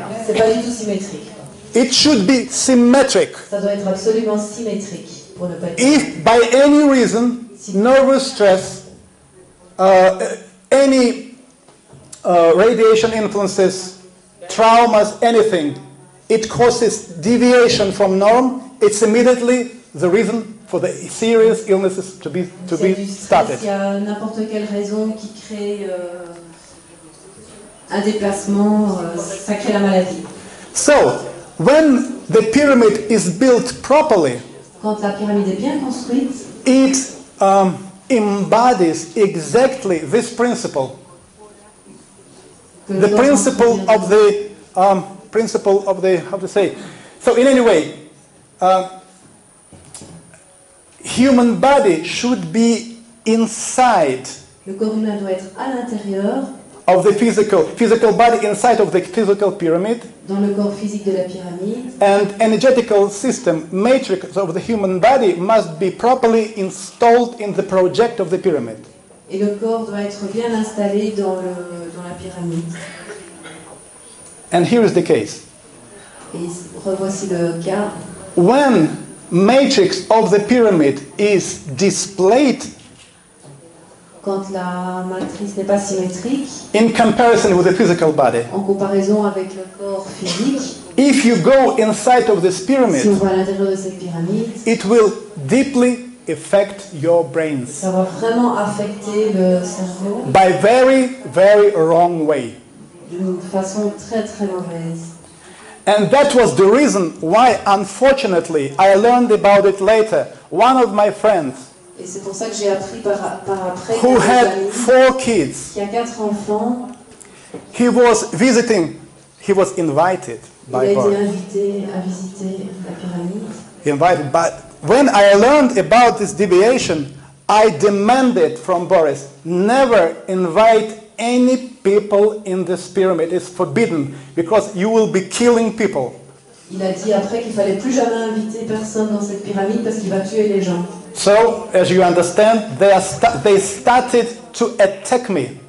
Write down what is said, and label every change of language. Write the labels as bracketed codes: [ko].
[fr] C'est pas du tout symétrique. [en] It should be symmetric. [fr] Ça doit être absolument symétrique pour ne pas être... [en] If by any reason, nervous stress, any radiation influences, traumas, anything, it causes deviation from norm, it's immediately the reason for the serious illnesses to be started. [fr] Il y a n'importe quelle raison qui crée un déplacement, ça crée la maladie. [en] So, when the pyramid is built properly, [fr] Quand la pyramide est bien construite, [en] it embodies exactly this principle. The principle of the how to say. So in any way, human body should be inside [fr] le corps humain doit être à l'intérieur, [en] of the physical body, inside of the physical pyramid, [fr] dans le corps physique de la pyramide, [en] and energetical system matrix of the human body must be properly installed in the project of the pyramid. [fr] et le corps doit être bien installé dans la pyramide. [en] And here is the case. [fr] Et revoici le cas. [en] When matrix of the pyramid is displayed [fr] Quand la matrice n'est pas symétrique, [en] in comparison with the physical body, [fr] en comparaison avec le corps physique, [en] if you go inside of this pyramid, [fr] si on va à l'intérieur de cette pyramide, [en] it will deeply affect your brains [fr] ça va vraiment affecter le cerveau [en] by very, very wrong way. [fr] d'une façon très très mauvaise. [en] And that was the reason why, unfortunately, I learned about it later. One of my friends [fr] Et c'est pour ça que j'ai appris par après [en] who [fr] qu'un [en] had [fr] ami [en] 4 kids, [fr] qui a 4 enfants, [en] he was invited [fr] il a [en] by [fr] été [en] God. [fr] invité à visiter la pyramide. [en] Invited, but when I learned about this deviation, I demanded from Boris, never invite any people in this pyramid. It's forbidden because you will be killing people. [fr] Il a dit après qu'il fallait plus jamais inviter personne dans cette pyramide parce qu'il va tuer les gens. [en] So, as you understand, they started to attack me,